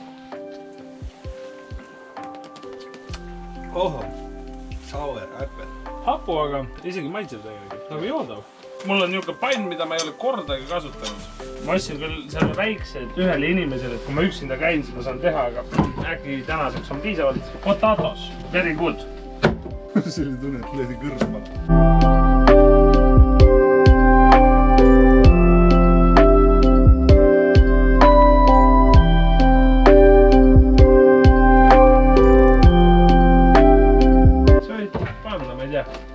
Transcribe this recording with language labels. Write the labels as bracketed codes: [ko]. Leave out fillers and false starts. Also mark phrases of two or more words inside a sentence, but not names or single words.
[et] Oho. [en] Sour apple. [et] Hapu, aga isegi maitseb tegelikult. Nagu joodav. Mul on niisugune pann, mida ma ei ole kordagi kasutanud. Ma ostsin küll selle väiksed ühele inimesele, et kui ma üksinda käin, siis ma saan teha, aga äkki tänaseks on piisavalt. [en] Potatoes, very good. [et] See oli tunne, et löödi kõrvale. See oli panna, ma ei tea.